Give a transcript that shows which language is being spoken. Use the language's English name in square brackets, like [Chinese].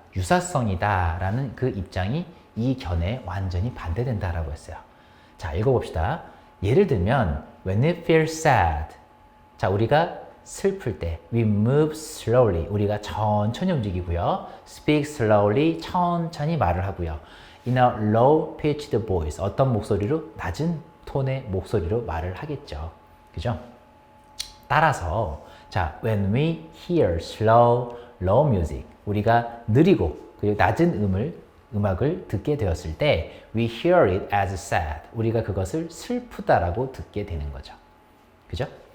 [Korean] 유사성이다라는 그 입장이 이 견해에 완전히 반대된다라고 했어요. 자, 읽어봅시다. 예를 들면 [English] when we feel sad, [Korean] 자, 우리가 슬플 때 [English] we move slowly, [Korean] 우리가 천천히 움직이고요. [English] speak slowly, [Korean] 천천히 말을 하고요. [English] in a low pitched voice, [Korean] 어떤 목소리로? 낮은 톤의 목소리로 말을 하겠죠. 그죠? 따라서 자, [English] when we hear slow, low music, [Korean] 우리가 느리고 그리고 낮은 음악을 듣게 되었을 때 [English] we hear it as sad, [Korean] 우리가 그것을 슬프다라고 듣게 되는 거죠. 그죠?